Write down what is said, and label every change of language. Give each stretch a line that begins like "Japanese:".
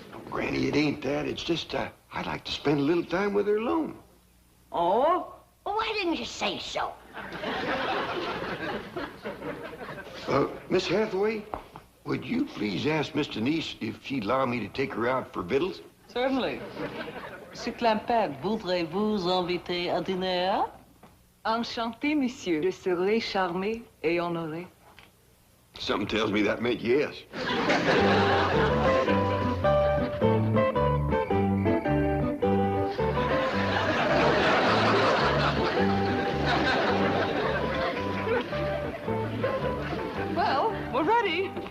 English: Granny, it ain't that. It's just I'd like to spend a little time with her alone. Oh? Well, why didn't you say so? Miss Hathaway, would you please ask Miss Denise if she'd allow me to take her out for victuals? Certainly.
French: Monsieur Clampett, voudrez-vous inviter à dîner? Enchanté, monsieur. Je serai charmé et honoré.
English: Something tells me that meant yes. Well, we're ready.